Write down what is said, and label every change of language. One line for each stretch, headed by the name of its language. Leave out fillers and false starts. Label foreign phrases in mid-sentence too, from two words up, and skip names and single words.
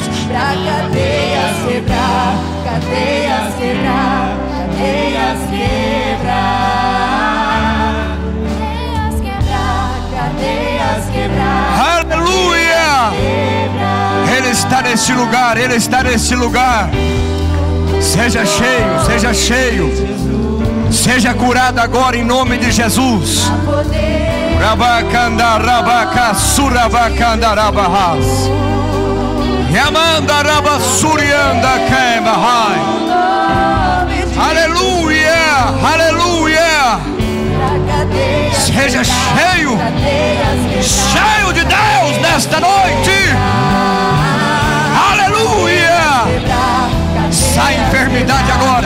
Portuguese: Pra cadeias quebrar, cadeias quebrar, cadeias quebrar, cadeias quebrar, cadeias neste lugar, Ele está neste lugar. Seja cheio, seja cheio. Seja curado agora em nome de Jesus. Rabacanda rabaca surabacanda rabahas. Yamanda rabasurianda kemahai. Aleluia, aleluia. Seja cheio, cheio de Deus nesta noite. Aleluia. Sai enfermidade agora.